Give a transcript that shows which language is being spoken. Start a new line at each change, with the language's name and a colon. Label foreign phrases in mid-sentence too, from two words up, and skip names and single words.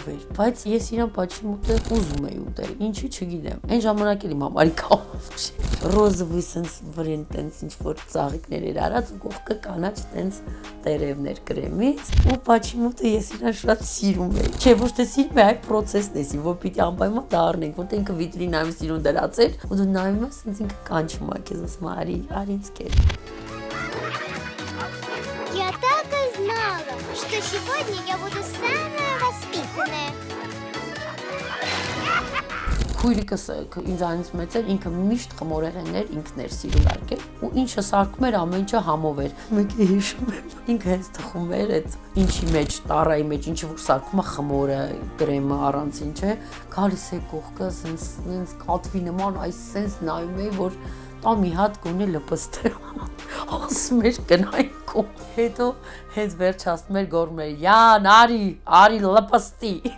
Armenian: էր, բայց ես իրան պաչիմուտը ուզում էի ուտել, ինչի չգիտեմ։ Այն ժամանակ էլի մամարի կամով չէ։ Ռոզովի սենց վրեն տենց ինչ-որ ծաղիկներ էր արած ու կողքը կանաչ տենց տերևներ կրեմից ու պաչիմուտը ես իրան շատ սիրում էի։ Չէ, ոչ թե սիրում է, այլ պրոցեսն էսի, որ պիտի անպայման դա առնենք, որտեղ ինքը վիտրինայում սիրուն դրած էր ու դու նայում ես սենց ինքը կանչում է քեզ, ասում է արի ինձ կեր։
Russian: Я так и знала, что сегодня я буду самая воспитанная.
Armenian: Քույրիկս ինձանից մեծ էր, ինքը միշտ խմորեղեններ ինքն էր սիրում արկել ու ինչը սարքում էր ամեն ինչը համով էր։ Մեկը հիշում եմ, ինքը հենց թխում էր այդ ինչի մեջ, տարայի մեջ, ինչի որ սարքում է խմորը, կրեմը առանցին, չէ, գալիս է կողքը, սենց կատվի նման, այս սենց նայում էի, որ տա մի հատ գոնե լպստե ասում էր գնային կողմ, հետո հենց վերջ ասում էր գորում էր, յան, արի լպստի։